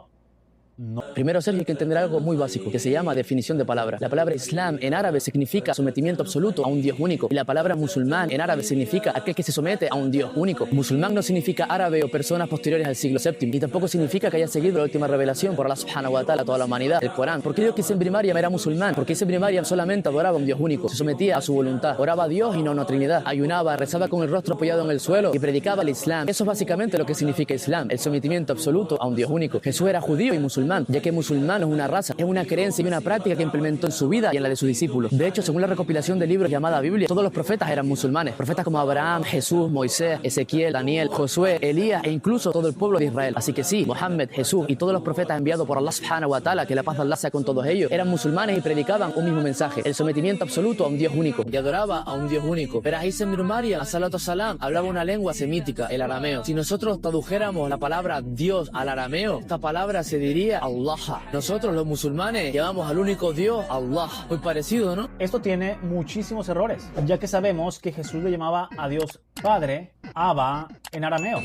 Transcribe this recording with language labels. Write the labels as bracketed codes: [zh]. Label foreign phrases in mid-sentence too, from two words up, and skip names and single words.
[es] Primero, Sergio, hay que entender algo muy básico, que se llama definición de palabra. La palabra Islam en árabe significa sometimiento absoluto a un Dios único. Y la palabra musulmán en árabe significa aquel que se somete a un Dios único. Musulmán no significa árabe o personas posteriores al siglo VII. Y tampoco significa que haya seguido la última revelación por [ar] الله سبحانه وتعالى [es] a toda la humanidad, el Corán. ¿Por qué digo que Isa ibn Maryam era musulmán? Porque Isa ibn Maryam solamente adoraba a un Dios único. Se sometía a su voluntad. Oraba a Dios y no a una trinidad. Ayunaba, rezaba con el rostro apoyado en el suelo y predicaba el Islam. Eso es básicamente lo que significa Islam, el sometimiento absoluto a un Dios único. Jesús era judío y musulmán, ya que musulmán no es una raza, es una creencia y una práctica que implementó en su vida y en la de sus discípulos. De hecho, según la recopilación de libros llamada Biblia, todos los profetas eran musulmanes. Profetas como Abraham, Jesús, Moisés, Ezequiel, Daniel, Josué, Elías e incluso todo el pueblo de Israel. Así que sí, Mohammed, Jesús y todos los profetas enviados por [ar] الله سبحانه وتعالى, [es] que la paz de Allah sea con todos ellos, eran musulmanes y predicaban un mismo mensaje, el sometimiento absoluto a un Dios único. Y adoraba a un Dios único. Pero Isa ibn Maryam, [ar] الصلاة السلام, [es] hablaba una lengua semítica, el arameo. Si nosotros tradujéramos la palabra Dios al arameo, esta palabra se diría Allah. Nosotros los musulmanes llamamos al único Dios Allah. Muy parecido, ¿no? Esto tiene muchísimos errores, ya que sabemos que Jesús le llamaba a Dios Padre, Abba, en arameo.